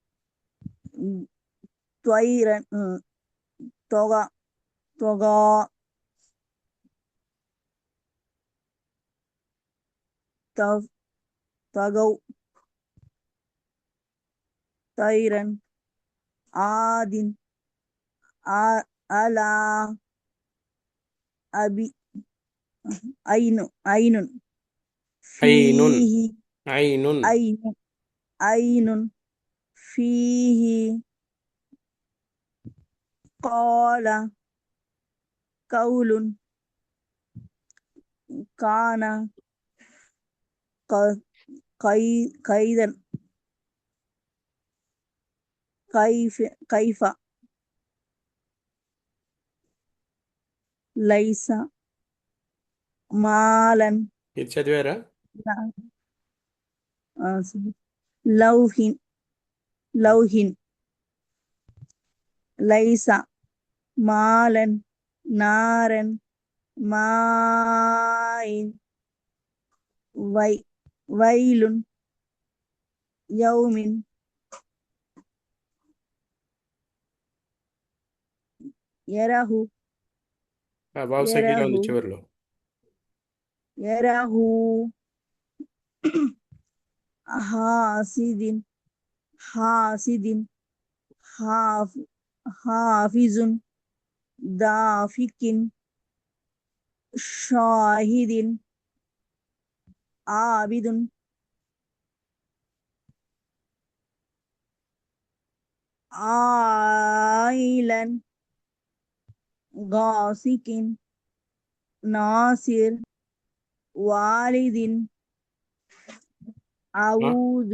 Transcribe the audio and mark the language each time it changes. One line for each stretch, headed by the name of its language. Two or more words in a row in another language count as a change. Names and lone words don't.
Arabic: طيرا طغى طغوا طيرا عاد على أبي أين أين ఐనున్ فيه ఐనున్ أين أين فيه قال قول كان قيدا كيف ليس مالا
Telugu: ఇది చదివారా?
Arabic: لوح لوح ليس مالا نارا ماء ويل يوم يراه
Telugu: వావ్ సంఖ్యలో ఉంది
Arabic: يراه
Telugu: చివరిలో.
Arabic: يراه حاسد حاسد حافظ دافك شاهد عابد عائلا غاسق ناصر والد أعوذ